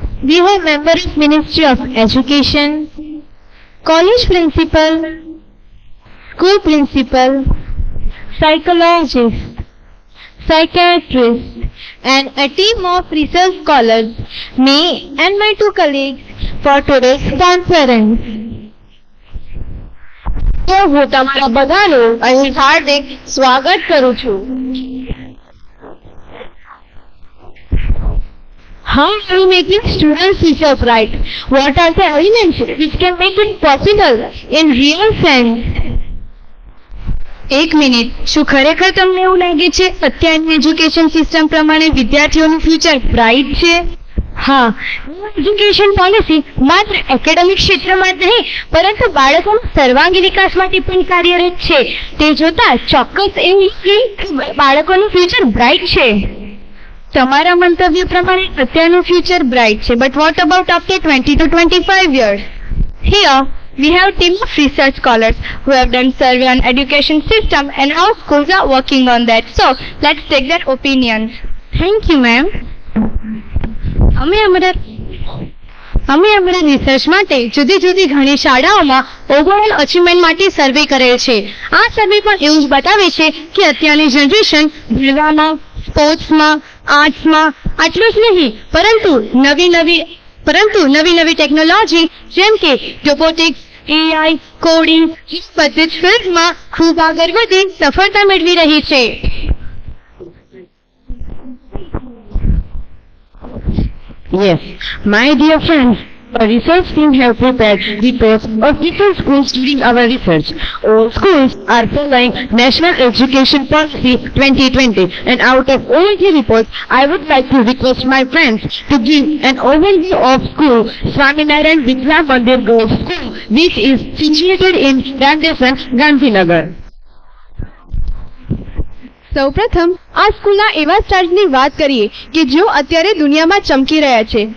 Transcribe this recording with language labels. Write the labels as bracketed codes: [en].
[en] We have members of Ministry of Education, college principal, school principal, psychologist, psychiatrist, and a team of research scholars, me and my two colleagues, for today's conference. [gu] હું તમારા બધાનું અહીં હાર્દિક સ્વાગત કરું છું. [en] How are you making students future bright? What are the elements which can make it possible in real sense? [gu] એક minute, શું ખરેખર તમને એવું લાગે છે અત્યારની એજ્યુકેશન સિસ્ટમ પ્રમાણે વિદ્યાર્થીઓનું ફ્યુચર બ્રાઇટ છે? હા, એજ્યુકેશન પોલિસી માત્ર એકેડેમિક ક્ષેત્રમાં જ નહીં પરંતુ બાળકોના સર્વાંગી વિકાસ માટે પણ કાર્યરત છે. તે જોતા ચોક્કસ એવું કે બાળકોનું ફ્યુચર બ્રાઇટ છે. તમારા મંતવ્ય પ્રમાણે અત્યારનું [en] Future bright છે, but what about after 20 to 25 years? Here we have a team of research scholars who have done survey on education system and how schools are working on that. So, let's take their opinions. Thank you, ma'am. [gu] અમે અમારા research માટે જુદી જુદી ઘણી શાળાઓમાં overall achievement માટે સર્વે કરેલ છે. આ સર્વે પણ એવું જ બતાવે છે કે અત્યારની જનરેશન ભણવામાં, સ્પોર્ટ્સમાં, આર્ટ્સમાં આટલું જ નહીં પરંતુ નવી નવી ટેકનોલોજી જેમ કે રોબોટિક્સ, AI, કોડિંગ બધી જ ફિલ્ડમાં ખૂબ આગળ વધી સફળતા મેળવી રહી છે. [en] Yes, my dear friends, A research team have prepared reports of different schools during our research. All schools are following National Education Policy 2020, and out of all the reports, I would like to request my friends to give an overview of school Swaminarayan Vidya Mandir Girls School, which is situated in Randesan, Gandhinagar. [gu] સૌપ્રથમ આ સ્કૂલના એવા સ્ટાર્સની વાત કરીએ કે જેઓ અત્યારે દુનિયામાં ચમકી રહ્યા છે.